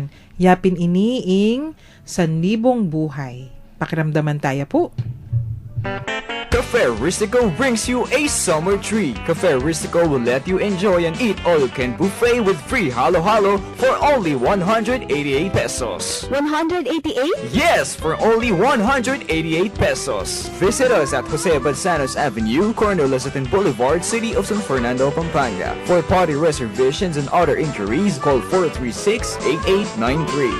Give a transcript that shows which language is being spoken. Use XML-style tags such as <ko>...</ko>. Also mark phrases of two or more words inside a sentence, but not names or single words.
<pam>Yapin iniing sanlibong buhay. Pakiramdaman tayo po.</pam> <en>Cafe Ristico brings you a summer treat. Cafe Ristico will let you enjoy an eat-all-you-can buffet with free halo-halo for only 188 pesos. 188? Yes, for only 188 pesos. Visit us at Jose Balsanos Avenue, corner Lazatin Boulevard, City of San Fernando, Pampanga. For party reservations and other inquiries, call 436-8893.</en>